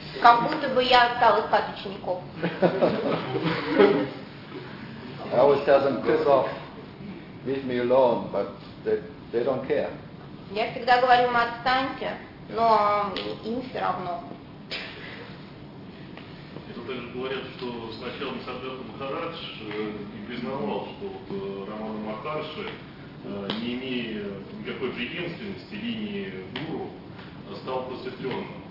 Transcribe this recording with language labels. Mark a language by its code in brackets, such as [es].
[ru] Как будто бы я стал искать учеников. [en] I always tell them, piss off, leave me alone, but they don't care. [ru] Я всегда говорю, отстаньте, но им все равно. Тут говорят, что сначала Мсадхарта Махарадж не признавал, что Рамана Махарши, не имея никакой преемственности линии гуру, стал просветленным.